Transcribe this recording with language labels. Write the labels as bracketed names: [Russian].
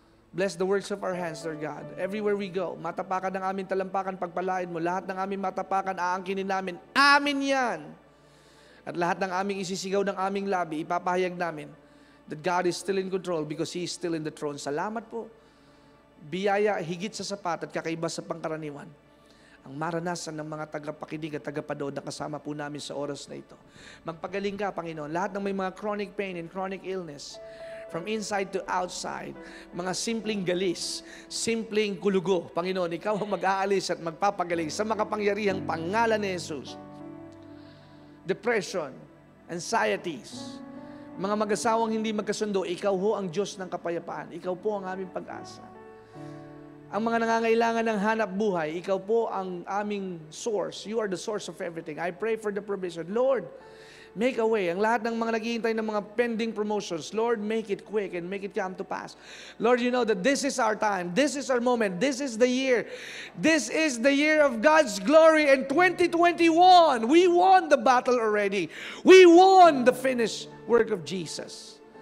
[English] Bless the works of our hands, Lord God. Everywhere we go, matapakan ng aming talampakan, pagpalain mo. [Filipino] Lahat ng aming matapakan, aangkinin namin. Amin yan! [English] At lahat ng aming isisigaw ng aming labi, ipapahayag namin that God is still in control because He is still in the throne. [Filipino] Salamat po. Biyaya higit sa sapat at kakaiba sa pangkaraniwan ang maranasan ng mga tagapakinig at tagapanood na kasama po namin sa oras na ito. Magpagaling ka, Panginoon. Lahat ng may mga chronic pain and chronic illness, from inside to outside, mga simpleng galis, simpleng kulugo, Panginoon, Ikaw ang mag-aalis at magpapagaling sa makapangyarihang pangalan ni Jesus. Depression, anxieties, mga mag-asawang hindi magkasundo, Ikaw ho ang Diyos ng kapayapaan. Ikaw po ang aming pag-asa. Ang mga nangangailangan ng hanap buhay, Ikaw po ang aming source. [English] You are the source of everything. I pray for the provision. Lord, make a way. Ang lahat ng mga naghihintay ng mga pending promotions, Lord, make it quick and make it come to pass. Lord, you know that this is our time. This is our moment. This is the year. This is the year of God's glory. And 2021, we won the battle already. We won the finished work of Jesus.